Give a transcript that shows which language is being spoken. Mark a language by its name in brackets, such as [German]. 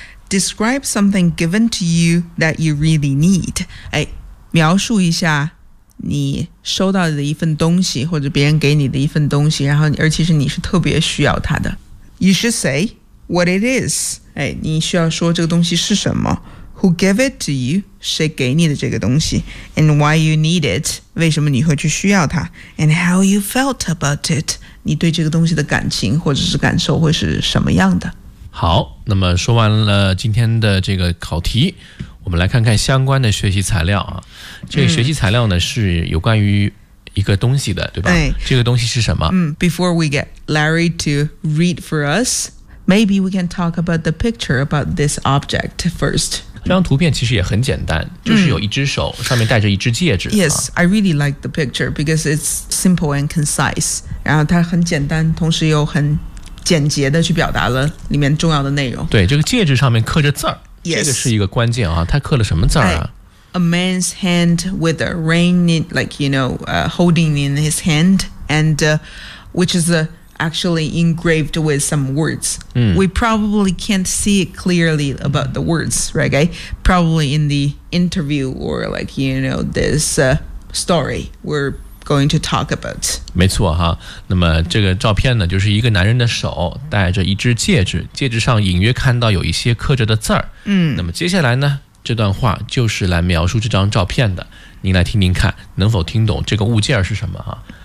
[English] Describe something given to you that you really need。 [Chinese] 哎，描述一下你收到的一份东西，或者别人给你的一份东西，然后而且是你是特别需要它的。 [English] You should say what it is。 [Chinese] 哎，你需要说这个东西是什么。 [English] Who gave it to you? [Chinese] 谁给你的这个东西？ [English] And why you need it? [Chinese] 为什么你会去需要它？ [English] And how you felt about it? [Chinese] 你对这个东西的感情或者是感受会是什么样的？好，那么说完了今天的这个考题，我们来看看相关的学习材料啊。这个学习材料呢，是有关于一个东西的，对吧？哎，这个东西是什么？ [English] Before we get Larry to read for us, maybe we can talk about the picture about this object first. [Chinese] 这张图片其实也很简单，就是有一只手，上面戴着一只戒指。 [English] Yes, I really like the picture because it's simple and concise. [Chinese] 然后它很简单，同时又很简洁的去表达了里面重要的内容。对，这个戒指上面刻着字儿， [English] yes. [Chinese] 这个是一个关键啊。它刻了什么字儿啊？ [English] A man's hand with a ring in, like you know, holding in his hand, and which is actually engraved with some words. We probably can't see it clearly about the words, right? Probably in the interview or like, you know, this story we're going to talk about. [Chinese] 没错哈，那么这个照片呢，就是一个男人的手戴着一只戒指，戒指上隐约看到有一些刻着的字儿。那么接下来呢，这段话就是来描述这张照片的，您来听听看能否听懂这个物件是什么哈。